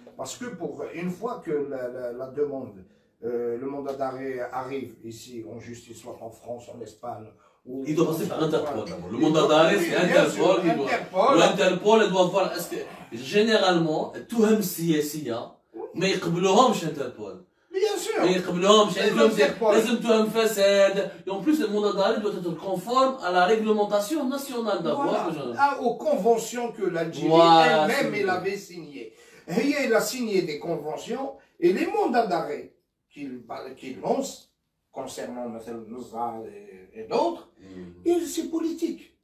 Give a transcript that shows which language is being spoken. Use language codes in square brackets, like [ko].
[fr] Parce que pour une fois que la demande, le mandat d'arrêt arrive ici en justice, soit en France, en Espagne. Il doit passer par Interpol d'abord. Le mandat d'arrêt c'est Interpol. Interpol doit voir est-ce que généralement [ar] توهم سياسيه ما يقبلوهمش [fr] Interpol. Bien sûr. [ar] ما يقبلوهمش يعني لازم توهم فساد. [fr] Et en plus le mandat d'arrêt doit être conforme à la réglementation nationale d'abord. Aux conventions que l'Algérie elle-même elle avait signées. Elle a signé des conventions et les mandats d'arrêt qu'il lance concernant Nusra et d'autres, c'est politique.